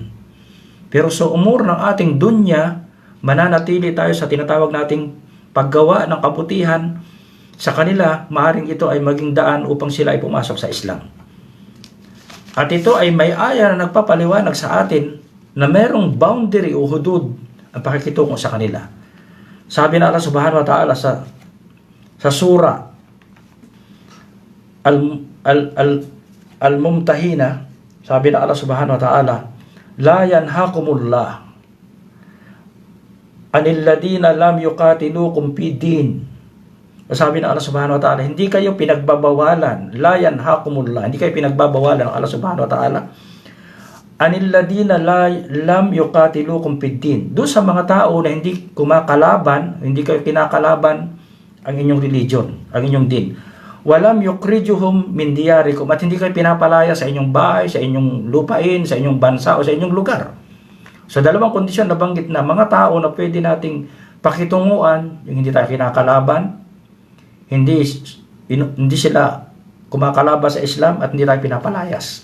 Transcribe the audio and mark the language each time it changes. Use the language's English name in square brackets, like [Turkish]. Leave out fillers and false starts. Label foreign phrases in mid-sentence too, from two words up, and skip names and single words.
[Filipino] Pero sa umur ng ating dunya, mananatili tayo sa tinatawag nating paggawa ng kabutihan sa kanila. Maaaring ito ay maging daan upang sila ay pumasok sa Islam. At ito ay may aya na nagpapaliwanag sa atin na merong boundary o hudud ang pakikitungo sa kanila. Sabi na [Arabic] الله سبحانه وتعالى sa سورة الممتحنة, [Filipino] sabi na [Arabic] الله سبحانه وتعالى، لا ينهاكم الله عن الذين لم يقاتلوكم في الدين. [Filipino] Sabi na [Arabic] الله سبحانه وتعالى, [Filipino] hindi kayo pinagbabawalan, [Arabic] لا ينهاكم الله, [Filipino] hindi kayo pinagbabawalan ng [Arabic] الله سبحانه وتعالى عن الذين لم يقاتلوكم في الدين. [Filipino] Doon sa mga tao na hindi kumakalaban, hindi kayo kinakalaban ang inyong religion, ang inyong din. [Arabic] ولم يخرجوكم من دياركم, [Filipino] at hindi kayo pinapalaya sa inyong bahay, sa inyong lupain, sa inyong bansa o sa inyong lugar. So dalawang kondisyon na banggit na mga tao na pwede nating pakitunguan, yung hindi tayo kinakalaban, hindi sila kumakalaban sa Islam at hindi tayo pinapalayas.